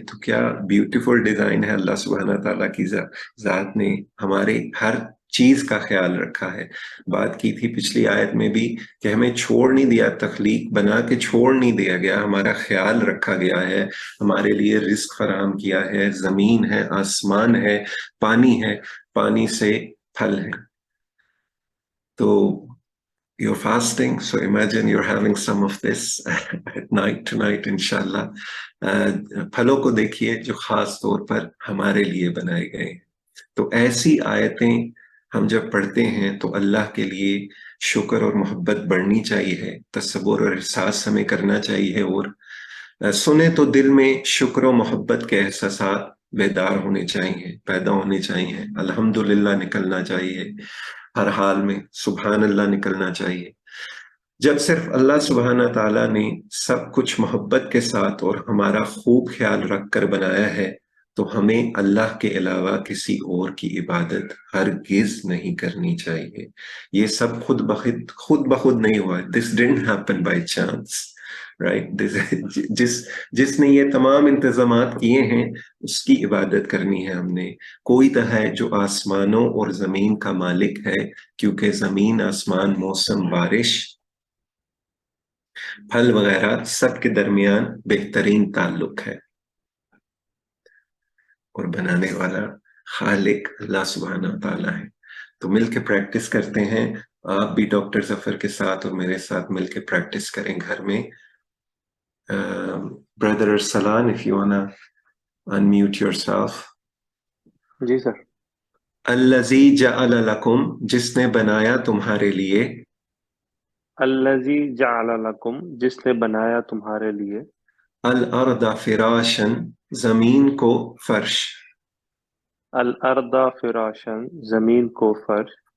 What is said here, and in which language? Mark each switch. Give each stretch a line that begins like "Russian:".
Urdu: تو کیا beautiful design ہے اللہ سبحانہ تعالیٰ کی ذات نے ہمارے ہر چیز کا خیال رکھا ہے. بات کی تھی پچھلی آیت میں بھی کہ ہمیں چھوڑ نہیں دیا, تخلیق بنا کے چھوڑ نہیں دیا گیا, ہمارا خیال رکھا گیا ہے, ہمارے لیے رزق فراہم کیا ہے. زمین ہے, آسمان ہے, پانی ہے, پانی سے پھل ہے.
English: تو you're fasting, so imagine you're having some of this at night tonight, inshallah.
Urdu: پھلوں کو دیکھیے جو خاص طور پر ہمارے لیے بنائے گئے ہیں. تو ایسی آیتیں ہم جب پڑھتے ہیں تو اللہ کے لیے شکر اور محبت بڑھنی چاہیے, تصور اور احساس ہمیں کرنا چاہیے, اور سنیں تو دل میں شکر و محبت کے احساسات بیدار ہونے چاہیے, پیدا ہونے چاہیے. الحمدللہ نکلنا چاہیے ہر حال میں, سبحان اللہ نکلنا چاہیے. جب صرف اللہ سبحانہ تعالیٰ نے سب کچھ محبت کے ساتھ اور ہمارا خوب خیال رکھ کر بنایا ہے تو ہمیں اللہ کے علاوہ کسی اور کی عبادت ہرگز نہیں کرنی چاہیے. یہ سب خود بخود نہیں ہوا.
English: This didn't happen by chance, right?
Urdu: جس نے یہ تمام انتظامات کیے ہیں اس کی عبادت کرنی ہے ہم نے. کوئی تو ہے جو آسمانوں اور زمین کا مالک ہے, کیونکہ زمین, آسمان, موسم, بارش, پھل وغیرہ سب کے درمیان بہترین تعلق ہے, اور بنانے والا خالق اللہ سبحانہ تعالیٰ ہے. تو مل کے پریکٹس کرتے ہیں. آپ بھی ڈاکٹر ظفر کے ساتھ اور میرے ساتھ مل کے پریکٹس کریں گھر میں.
English: Brother Arsalan, if you wanna unmute yourself.
Urdu: جی سر.
Arabic: الذی جعل لکم,
Urdu: جس نے بنایا تمہارے لیے,
Arabic: الذی جعل لکم,
Urdu: جس نے بنایا تمہارے لیے,
Arabic: الارض فراشن,
Urdu: زمین کو فرش,
Arabic: الارض فراشن,
Urdu: زمین کو فرش,